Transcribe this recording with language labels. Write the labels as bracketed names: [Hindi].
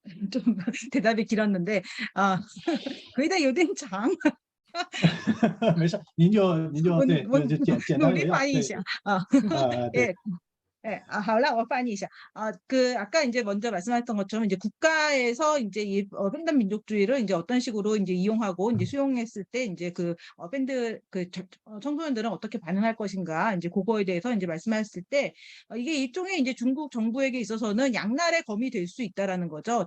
[Korean] 좀 대답이 길었는데 거의 다 [Chinese] 有点长。没事，您就对，就简单为要，对对，对， 예. 예, 好了, 我翻译一下. [Korean] 아까 이제 먼저 말씀하셨던 것처럼 이제 국가에서 이제 이 팬덤 민족주의를 이제 어떤 식으로 이제 이용하고 이제 수용했을 때 이제 밴드 청소년들은 어떻게 반응할 것인가 이제 그거에 대해서 이제 말씀하셨을 때 이게 일종의 이제 중국 정부에게 있어서는 양날의 검이 될 수 있다라는 거죠.